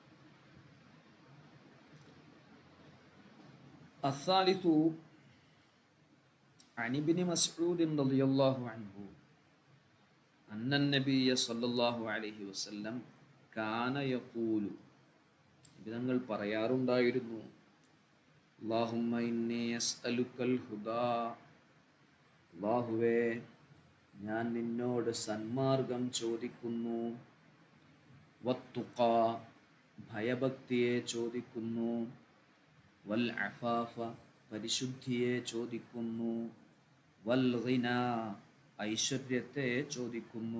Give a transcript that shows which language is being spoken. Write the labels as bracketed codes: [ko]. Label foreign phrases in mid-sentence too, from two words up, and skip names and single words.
[ar] അസ്സാലിസു عن ابن مسعود رضي الله عنه أن النبي صلى الله عليه وسلم كان يقول ഇതങ്ങൾ [ml] പറയാറുണ്ടായിരുന്നു [ar] اللهم إني أسألك الهدى [ml] അല്ലാഹുവേ ഞാൻ നിന്നോട് സന്മാർഗം ചോദിക്കുന്നു വത്തുഖാ ഭയഭക്തിയെ ചോദിക്കുന്നു [ar] والعفاف [ml] പരിശുദ്ധിയെ ചോദിക്കുന്നു [ar] والغنى [ml] ഐശ്വര്യത്തെ ചോദിക്കുന്നു.